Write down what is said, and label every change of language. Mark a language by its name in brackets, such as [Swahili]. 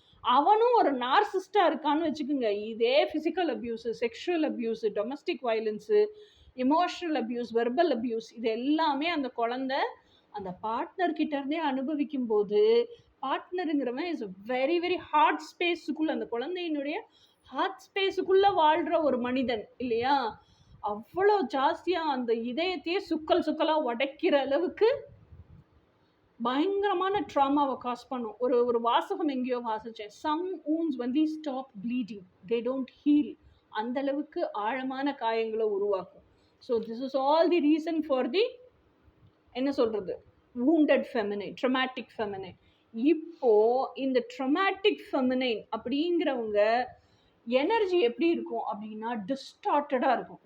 [Tamil] அவனும் ஒரு நார்சிஸ்டாக இருக்கான்னு வச்சுக்கோங்க. இதே physical abuse, sexual abuse, domestic violence, emotional abuse, verbal abuse, இது எல்லாமே அந்த குழந்தை அந்த பார்ட்னர்கிட்ட இருந்தே அனுபவிக்கும் போது, பார்ட்னருங்கிறவன் இஸ் வெரி வெரி ஹார்ட் ஸ்பேஸுக்குள்ளே, அந்த குழந்தையினுடைய ஹார்ட் ஸ்பேஸுக்குள்ளே வாழ்கிற ஒரு மனிதன் இல்லையா? அவ்வளோ ஜாஸ்தியாக அந்த இதயத்தையே சுக்கலாக உடைக்கிற அளவுக்கு பயங்கரமான ட்ராமாவை காஸ் பண்ணும். ஒரு வாசகம் எங்கேயோ வாசித்தேன், [English] Some wounds when we stop bleeding they don't heal. [Tamil] அந்த அளவுக்கு ஆழமான காயங்களை உருவாக்கும். [English] so this is all the reason for the [Tamil] என்ன சொல்கிறது, [English] wounded feminine, traumatic feminine. [Tamil] இப்போ இந்த traumatic feminine அப்படிங்கிறவங்க எனர்ஜி எப்படி இருக்கும் அப்படின்னா டிஸ்டார்டடா இருக்கும்.